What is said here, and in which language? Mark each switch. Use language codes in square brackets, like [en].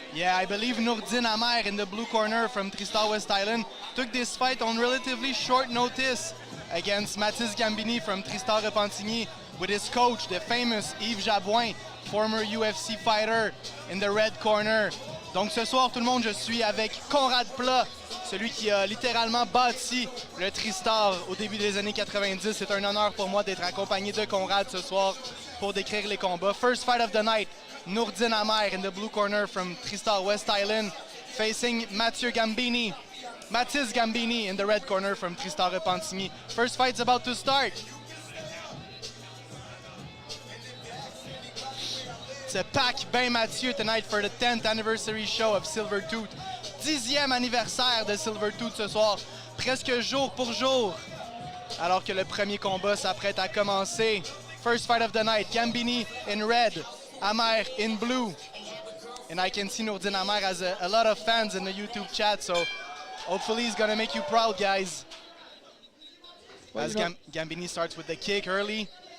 [en] Yeah, I believe Nourdine Amer in the blue corner from TriStar West Island took this fight on relatively short notice against Mathieu Gambini from TriStar Repentigny with his coach, the famous Yves Jabouin, former UFC fighter, in the red corner. [fr] Donc ce soir, tout le monde, je suis avec Conrad Plat, celui qui a littéralement bâti le TriStar au début des années 90. C'est un honneur pour moi d'être accompagné de Conrad ce soir pour décrire les combats. [en] First fight of the night, Nourdine Amer in the blue corner from TriStar West Island. facing Mathieu Gambini. Mathis Gambini in the red corner from Tristan Repentigny. First fight's about to start. It's a pack Bain Mathieu tonight for the 10th anniversary show of Silvertooth. [fr] 10e anniversaire de Silvertooth ce soir, presque jour pour jour. Alors que le premier combat s'apprête à commencer. [en] First fight of the night, Gambini in red, Amer in blue. And I can see Nourdine Amer has a lot of fans in the YouTube chat, so hopefully he's gonna make you proud, guys. Well, As Gambini starts with the kick early.